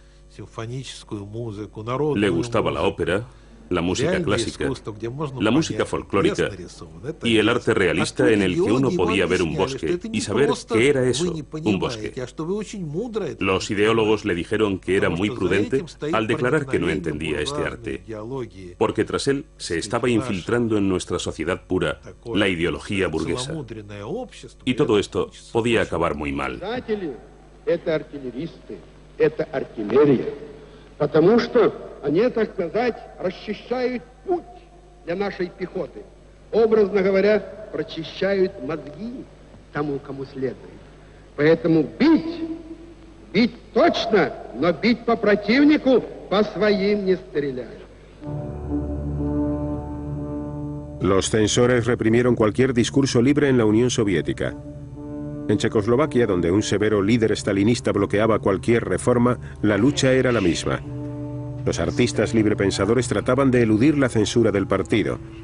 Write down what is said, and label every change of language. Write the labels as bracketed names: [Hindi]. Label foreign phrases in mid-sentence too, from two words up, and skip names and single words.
[Spanish] Le gustaba la ópera, la música clásica, la música folclórica y el arte realista en el que uno podía ver un bosque y saber qué era eso, un bosque. Los ideólogos le dijeron que era muy prudente al declarar que no entendía este arte, porque tras él se estaba infiltrando en nuestra sociedad pura la ideología burguesa. Y todo esto podía acabar muy mal. [Russian] Потому что они, так сказать, расчищают путь для нашей пехоты. Образно говоря, прочищают мозги тому, кому следует. Поэтому бить точно, но бить по противнику, по своим не стрелять. [Spanish] Los censores reprimieron cualquier discurso libre en la Unión Soviética. En Checoslovaquia, donde un severo líder stalinista bloqueaba cualquier reforma, la lucha era la misma. Los artistas librepensadores trataban de eludir la censura del partido.